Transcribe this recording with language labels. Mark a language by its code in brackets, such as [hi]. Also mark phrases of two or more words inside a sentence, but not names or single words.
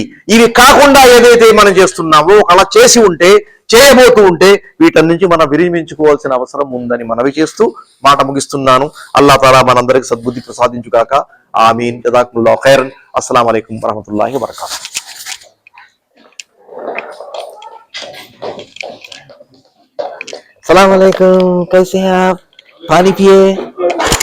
[te] ఇవి కాకుండా ఏదైతే మనం చేస్తున్నామో, అలా చేసి ఉంటే, చేయబోతూ ఉంటే వీటి నుంచి మనం విరమించుకోవాల్సిన అవసరం ఉందని మనవి చేస్తూ మాట ముగిస్తున్నాను. [ar] الله تعالى [te] మనందరికి సద్బుద్ధి ప్రసాదించుగాక. [ar] آمين. جزاكم الله خيرا. السلام عليكم ورحمة الله وبركاته. السلام عليكم, [hi] कैसे हैं आप? पानी पिए।